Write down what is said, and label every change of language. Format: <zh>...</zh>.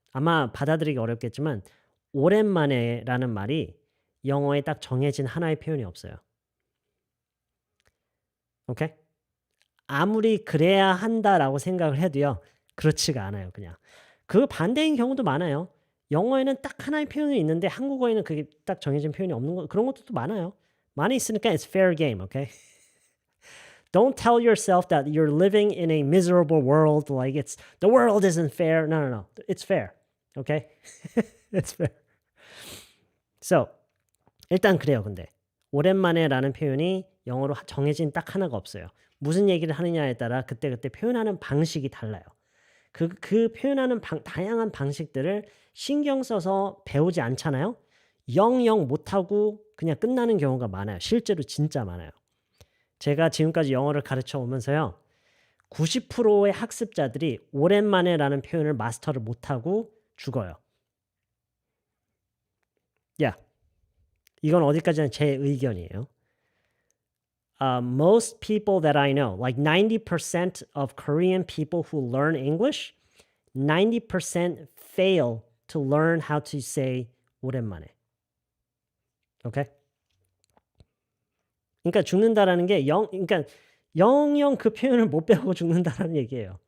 <ko>아마 받아들이기 어렵겠지만 오랜만에라는 말이 영어에 딱 정해진 하나의 표현이 없어요. 오케이? 아무리 그래야 한다라고 생각을 해도요. 그렇지가 않아요. 그냥. 그 반대인 경우도 많아요. 영어에는 딱 하나의 표현이 있는데 한국어에는 그게 딱 정해진 표현이 없는 거 그런 것도 많아요. 많이 있으니까</ko> <en>it's fair game, okay? Don't tell yourself that you're living in a miserable world like the world isn't fair. No. It's fair. Okay? It's fair.</en> <ko>So, 일단 그래요. 근데 오랜만에라는 표현이 영어로 정해진 딱 하나가 없어요. 무슨 얘기를 하느냐에 따라 그때그때 표현하는 방식이 달라요. 그 표현하는 다양한 방식들을 신경 써서 배우지 않잖아요. 영영 못하고 그냥 끝나는 경우가 많아요. 실제로 진짜 많아요. 제가 지금까지 영어를 가르쳐 오면서요. 90%의 학습자들이 오랜만에라는 표현을 마스터를 못하고 죽어요. 이건 어디까지나 제 의견이에요.</ko> <en>Most people that I know, like 90% of Korean people who learn English, 90% fail to learn how to say 오랜만에. Okay?</en> <ko>그러니까 죽는다라는 게 그러니까 영영 그 표현을 못 배우고 죽는다라는 얘기예요.</ko>